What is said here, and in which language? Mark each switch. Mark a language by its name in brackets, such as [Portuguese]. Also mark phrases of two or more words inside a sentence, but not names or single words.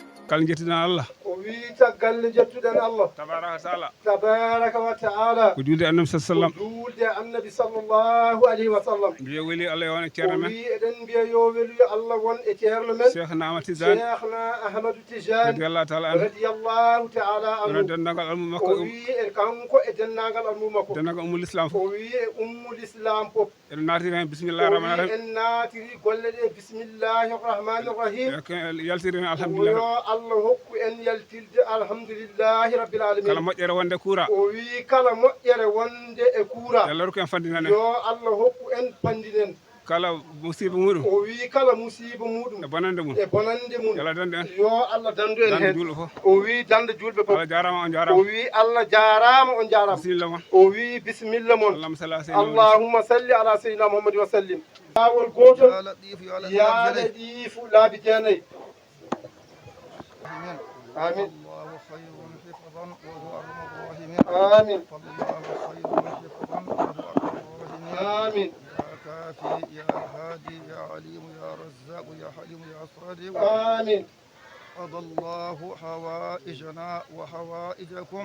[Fula] caggal jettuɗen Allah o wi caggal jettuɗen Allah [Arabic] تبارك وتعالى [Fula] ko julde annabi sallam [Arabic] julde النبي صلى الله عليه وسلم [Fula] mbiya weli Allah yo won e ceerno men wi eɗen mbiya yo weluyo Allah won e ceerno men cheikhna Ahmad Tidiane cheikhna Ahmadou Tidiane [Arabic] رضي الله تعالى عنه رضي الله تعالى عنه [Fula] dendagal almu makko o wi e kanko e dendagal almu makko [Arabic] dendagal أم الإسلام [Fula] o wi e [Arabic] أم الإسلام [Fula] fof en naatiri hen [Arabic] بسم الله الرحمن الرحيم [Fula] en naatiri golle ɗe [Arabic] بسم الله الرحمن الرحيم [Fula] yaltiri hen alhamdulillah yo Allah hokku en yaltirde [Arabic] الحمد لله رب العالمين [Fula] kala moƴƴere wonde kuura o wi kala moƴƴere wonde e kuura Allah rokku en fandinan yo Allah hokku en pandinen kala musiba muɗum o wi kala musiba muɗum e bonande mum yalla dande en yo Allah dandu en hen julɓe fof o wi dande julɓe fof Allah jarama on jarama o wi Allah jarama on jarama bisimilla mon o wi bisimilla mon [Arabic] اللهم صل على سيدنا محمد وسلم [Fula] lawol gotol [Arabic] يا لطيف [Fula] laabi jeenayyi [Arabic] آمين آمين آمين يا هادي يا عليم يا رزاق يا حليم يا صادق آمين قضى الله حوائجنا وحوائجكم